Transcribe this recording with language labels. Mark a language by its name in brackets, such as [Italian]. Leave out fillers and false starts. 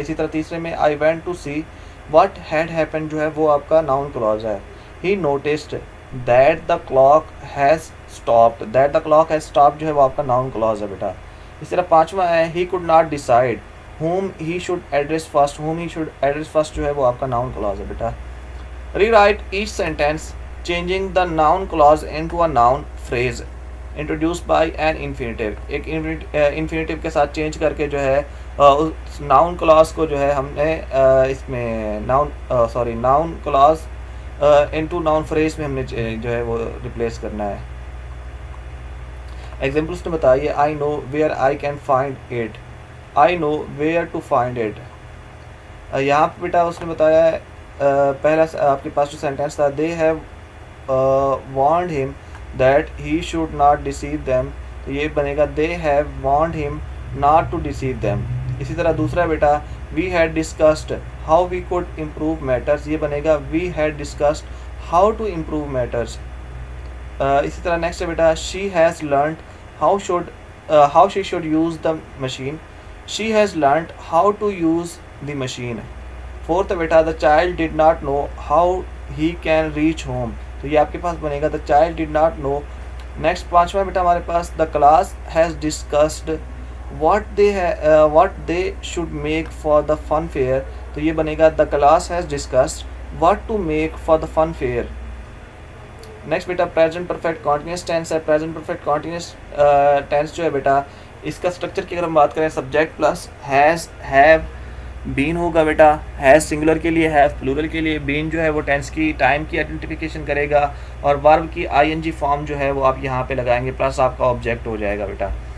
[Urdu] اسی طرح تیسرے میں I went to see what had happen جو ہے وہ آپ کا ناؤن کلاس ہے. [English] He noticed that the clock has stopped. That the clock has stopped [Urdu] جو ہے وہ آپ کا ناؤن کلاس ہے بیٹا. اس طرح پانچواں ہے [English] He could not decide whom he should address first. whom he should address first [Urdu] جو ہے وہ آپ کا ناؤن کلاس ہے بیٹا. [English] Rewrite each sentence changing the noun clause into a noun phrase introduced by an infinitive. [Urdu] ایک infinitive کے ساتھ change کر کے جو ہے اس ناؤن کلاس کو جو ہے ہم نے اس میں noun class into noun freeze میں ہم نے جو ہے وہ ریپلیس کرنا ہے. [English] Examples نے بتائیے I know where I can find it. I know where to find it. [Urdu] یہاں پہ بیٹا اس نے بتایا ہے پہلا آپ کے پاس جو سینٹینس تھا [English] they have warned him that he should not deceive them, [Urdu] تو یہ بنے گا [English] They have warned him not to deceive them. [Urdu] اسی طرح دوسرا بیٹا [English] we had discussed how we could improve matters, [Urdu] یہ بنے گا [English] We had discussed how to improve matters. [Urdu] اسی طرح next beta [English] She has learned how she should use the machine. She has learnt how to use the machine. Fourth بیٹا the child did not know how he can reach home, [Urdu] تو یہ آپ کے پاس بنے گا [English] the child did not know. [Urdu] Next پانچواں بیٹا ہمارے پاس [English] the class has discussed what they should make for the fun fair, [Urdu] تو یہ بنے گا [English] the class has discussed what to make for the fun fair. [Urdu] Next beta present perfect continuous tennis ہے. Present perfect continuous tennis جو ہے بیٹا اس کا structure کی اگر ہم بات کریں subject plus has have been ہوگا بیٹا. ہیز سنگولر کے لیے, ہیو پلورل کے لیے. بین جو ہے وہ ٹینس کی ٹائم کی آئیڈینٹیفیکیشن کرے گا اور ورب کی آئی این جی فارم جو ہے وہ آپ یہاں پہ لگائیں گے پلس آپ کا آبجیکٹ ہو جائے گا بیٹا.